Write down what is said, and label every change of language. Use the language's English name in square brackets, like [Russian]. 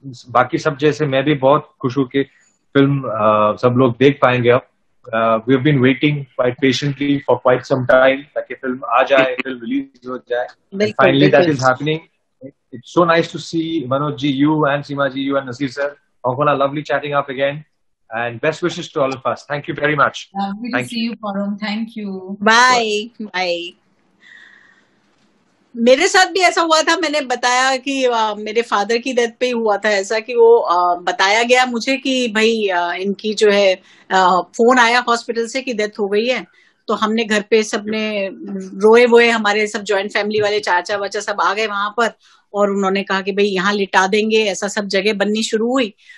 [Hindi] बाकी सब जैसे मैं भी बहुत खुश हूँ कि फिल्म सब लोग देख पाएंगे अब. [English] We have been waiting quite patiently for quite some time [Hindi] ताकि फिल्म आ जाए, फिल्म रिलीज हो जाए. [English] And finally that is happening. It's so nice to see Manoj ji, you and Seema ji, you and Nasir sir. Onkona, lovely chatting up again. And best wishes to all of us. Thank you very much. Lovely to see you, Param. Thank you. Bye. Bye. [Hindi] मेरे साथ भी ऐसा हुआ था। मैंने बताया कि मेरे फादर की डेथ पे ही हुआ था ऐसा, कि वो बताया गया मुझे कि भाई इनकी जो है फोन आया हॉस्पिटल से कि डेथ हो गई है। तो हमने घर पे सबने रोए वोए, हमारे सब जॉइंट फैमिली वाले चाचा वाचा सब आ गए वहां पर, और उन्होंने कहा कि भाई यहाँ लिटा देंगे, ऐसा सब जगह बननी शुरू हुई।